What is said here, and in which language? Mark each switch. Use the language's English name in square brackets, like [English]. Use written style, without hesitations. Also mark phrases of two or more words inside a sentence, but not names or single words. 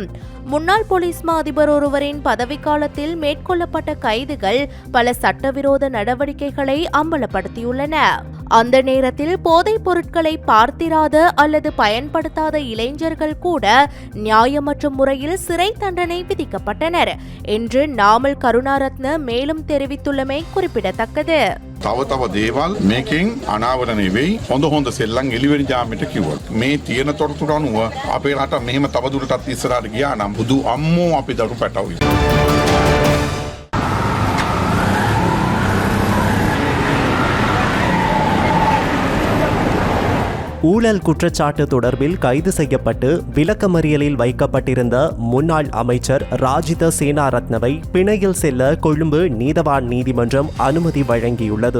[Tamil] முன்னாள் போலீஸ் மா அதிபர் ஒருவரின் பதவிக்காலத்தில் மேற்கொள்ளப்பட்ட கைதுகள் பல சட்டவிரோத நடவடிக்கைகளை அம்பலப்படுத்தியுள்ளன. அந்த நேரத்தில் போதைப் பொருட்களை பார்த்திராத அல்லது பயன்படுத்தாத இளைஞர்கள் கூட நியாயமற்ற முறையில் சிறை தண்டனை விதிக்கப்பட்டனர் என்று நாமல் கருணாரத்ன மேலும் தெரிவித்துள்ளமை குறிப்பிடத்தக்கது. [Sinhala] තව දේවල් මේකෙන් අනාවරණය වෙයි. හොඳ සෙල්ලම් එළිවෙන ජාමයට කිව්වොත් මේ තියෙන තොරතුරු අනුව අපේ රට මෙහෙම තවදුරටත් ඉස්සරහට ගියා නම් බුදු අම්මෝ අපි දරු පැටවුයි. [Tamil] ஊழல் குற்றச்சாட்டு தொடர்பில் கைது செய்யப்பட்டு விளக்கமறியலில் வைக்கப்பட்டிருந்த முன்னாள் அமைச்சர் ராஜித சேனாரத்னவை பிணையில் செல்ல கொழும்பு நீதவான் நீதிமன்றம் அனுமதி வழங்கியுள்ளது.